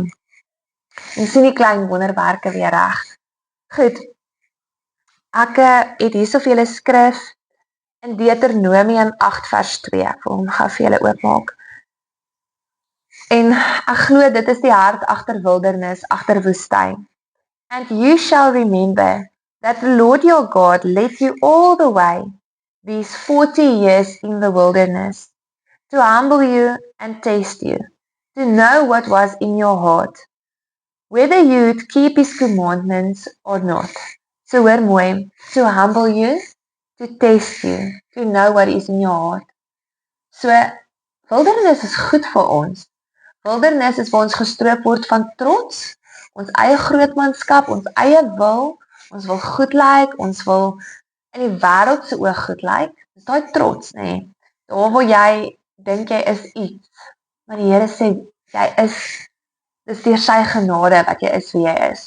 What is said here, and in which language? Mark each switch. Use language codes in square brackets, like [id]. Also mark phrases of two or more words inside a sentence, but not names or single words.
[af] En sien die klein wonderwerke weer reg. Goed, ek het hierso vir julle skrif in Deuteronomium 8 vers 2, ek wil hom gou vir julle oopmaak. En ek glo dit is die hart agter wildernis, agter woestyn. [en] And you shall remember that the Lord your God led you all the way these 40 years in the wilderness to humble you and test you, to know what was in your heart, whether you would keep his commandments or not. [af] So hoor mooi, [en] to humble you, to test you, to know what is in your heart. So, [af] wildernis is goed vir ons. Wildernis is waar ons gestroop word van trots, ons eie grootmanskap, ons eie wil, ons wil goed lyk, ons wil in die wêreld se oog goed lyk. Dis daai trots, nê. Daar waar jy dink jy is iets, maar die Here sê jy dis deur sy genade wat jy is wie jy is.